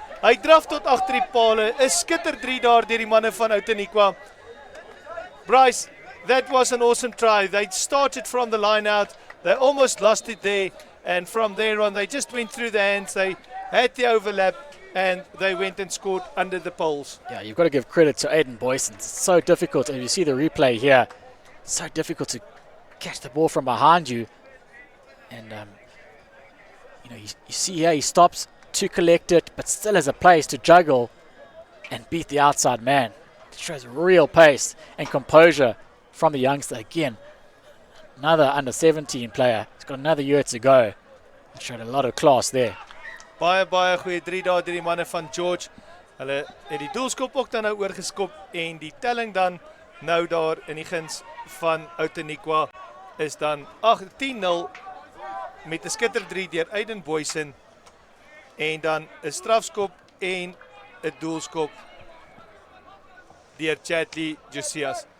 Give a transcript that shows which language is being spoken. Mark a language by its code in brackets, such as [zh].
[af] Hy draf tot agter die pale, 'n skitter 3 daar deur die manne van Outeniqua. [en] Bryce, that was an awesome try. They started from the line out, they almost lost it there, and from there on they just went through the hands, they had the overlap, and they went and scored under the poles. Yeah, you've got to give credit to Aiden Boysen. It's so difficult, and you see the replay here, it's so difficult to catch the ball from behind you. And, you see here, he stops to collect it, but still has a place to juggle and beat the outside man. It shows real pace and composure from the youngster. Again, another under 17 player. He's got another year to go. It showed a lot of class there. [af] Baie goeie 3 daar deur die manne van George. Hulle het die doelskop ook dan nou oorgeskop en die telling dan nou daar in die guns van Outeniqua is dan 10-0 met 'n skitter 3 deur Aiden Boysen en dan 'n strafskop en 'n doelskop deur Charlie Josiah.